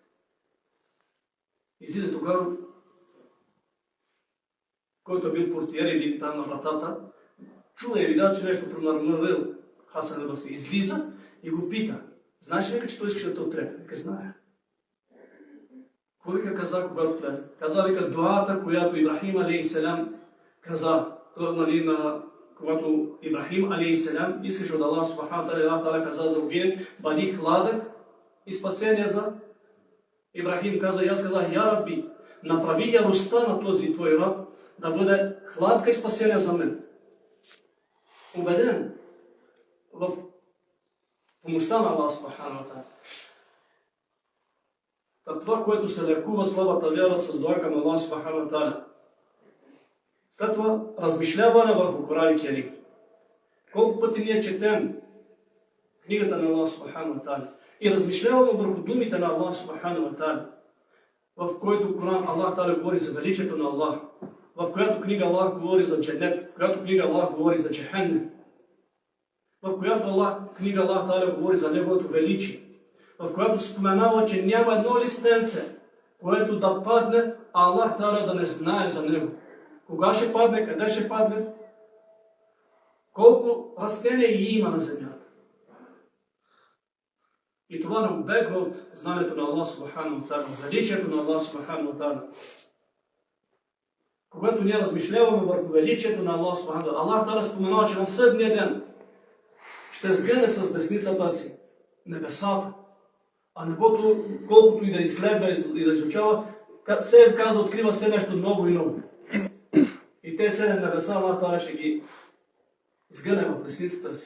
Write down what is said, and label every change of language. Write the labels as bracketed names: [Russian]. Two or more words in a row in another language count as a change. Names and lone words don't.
[Bulgarian] Излиза тогава, който е бил портиер или там на вратата, чува и видя, че нещо промърмърил Хасан ал-Басри. Излиза и го пита. Знаеш ли, че той искаш да те отрепе? Нека знае. Кой каза, когато влезе? Каза, вика, дуата, която Ибрахим алейхиссалям каза, когато Ибрахим алейхиссалям искаше от [Arabic] الله سبحانه تعالى [Bulgarian] каза за огъня, бъди хладък и спасение за Ибрахим. Каза, и аз казах, [Arabic] يا رب, [Bulgarian] направи яростта на този твой раб да бъде хладка и спасение за мен. Убеден в помощта на [Arabic] الله سبحانه تعالى. [Bulgarian] Това, което се лекува слабата вяра с дуа към [Arabic] الله سبحانه تعالى. [Bulgarian] След това размишляване върху Коран и Керим. Колко пъти ние четем книгата на [Arabic] الله سبحانه تعالى [Bulgarian] и размишляваме върху думите на [Arabic] الله سبحانه تعالى, [Bulgarian] в който Коран [Arabic] الله تعالى [Bulgarian] говори за величието на Аллах, в която книга Аллах говори за дженнет, в която книга Аллах говори за джехеннем, в която книга [Arabic] الله تعالى [Bulgarian] говори за неговото величие, в която споменава, че няма едно листенце, което да падне, а [Arabic] الله تعالى [Bulgarian] да не знае за него. Кога ще падне, къде ще падне, колко растения има на земята. И това не убегва от знанието на [Arabic] الله سبحانه تعالى, [Bulgarian] величието на [Arabic] الله سبحانه تعالى. [Bulgarian] Когато ние размишляваме върху величието на [Arabic] الله سبحانه تعالى, الله تعالى [Bulgarian] споменава, че на съдния ден ще сгъне с десницата си небесата, а небото, колкото и да изследва и да изучава, се каза, открива се нещо ново и ново. И те 7 небеса, [Arabic] الله تعالى [Bulgarian] ще ги сгъне в десницата си.